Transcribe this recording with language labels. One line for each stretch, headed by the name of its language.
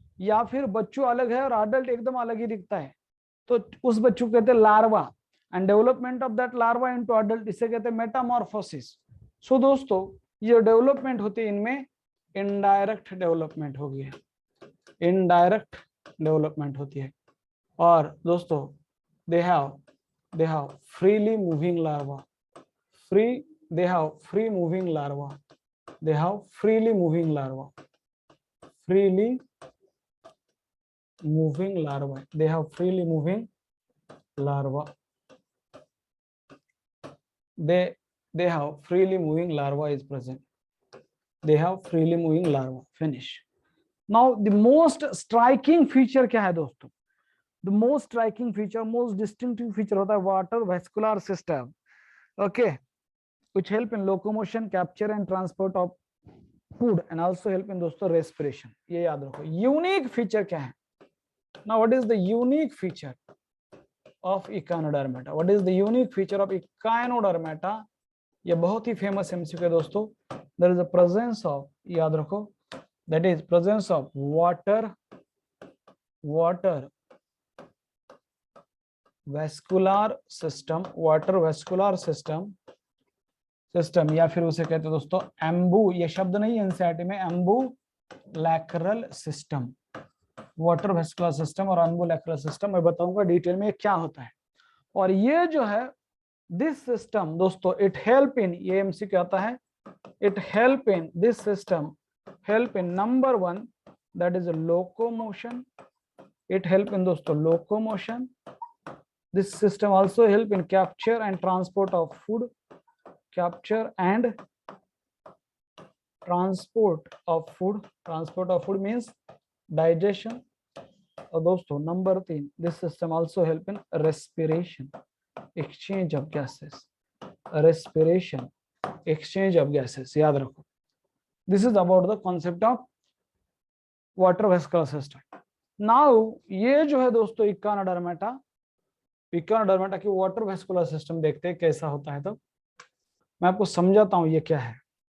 Hindi: या फिर बच्चू अलग है और अडल्ट एकदम अलग ही दिखता है, तो उस बच्चू को कहते हैं larva, and development of that larva into adult, इसे कहते हैं मेटामॉर्फोसिस। सो दोस्तों ये डेवलपमेंट होती है इनमें इनडायरेक्ट डेवलपमेंट हो गया, इनडायरेक्ट डेवलपमेंट होती है।
English: और दोस्तों they have freely moving larva, free, they have free moving larva, they have freely moving larva, freely moving larvae, they have freely moving larva, they have freely moving larva is present, they have freely moving larva, finish। now the most striking feature
Hindi: क्या है दोस्तों?
English: the most striking feature, most distinctive feature होता है water vascular system, okay, which help in locomotion, capture and transport of food and also help in दोस्तों respiration।
Hindi: ये याद रखो, unique feature क्या है?
English: now what is the unique feature of Echinodermata? what is the unique feature of Echinodermata?
Hindi: ये बहुत ही famous MCQ है दोस्तों।
English: there is a presence of,
Hindi: याद रखो, that is presence of water vascular system, water vascular system या फिर उसे कहते हैं दोस्तों एम्बू, ये शब्द नहीं एनसीईआरटी में, ambulacral system, water vascular system और एम्बुलैक्रल सिस्टम। मैं बताऊंगा डिटेल में क्या होता है।
English: और ये जो है दिस सिस्टम दोस्तों, इट हेल्प इन, ये एमसीक्यू आता है, it help in this system, help in number 1 that is locomotion, it help in दोस्तों locomotion. This system also help in capture and transport of food, capture and transport of food means digestion। और दोस्तों number 3 this system also help in respiration, exchange of gases, respiration, exchange of gases,
Hindi: याद रखो।
English: this is about the concept of water vascular system।
Hindi: now ये जो है दोस्तों Echinodermata की water vascular system देखते हैं कैसा होता है। तो मैं आपको समझाता हूं ये क्या है।